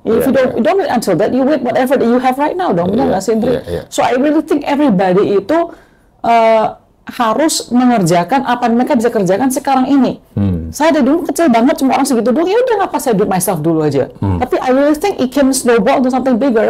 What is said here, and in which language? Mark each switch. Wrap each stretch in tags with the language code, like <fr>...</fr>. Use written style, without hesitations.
<en>If you don't wait until that, you wait whatever that you have right now dong.</en> <id>Benar nggak sih, Indri?</id> <en>So I really think everybody</en> <id>itu harus mengerjakan apa yang mereka bisa kerjakan sekarang ini. Saya dari dulu kecil banget cuma orang segitu doang. Ya udah ngapa saya</id> <en>do it myself</en> <id>dulu aja.</id> <en>Tapi I really think it can snowball into something bigger.</en>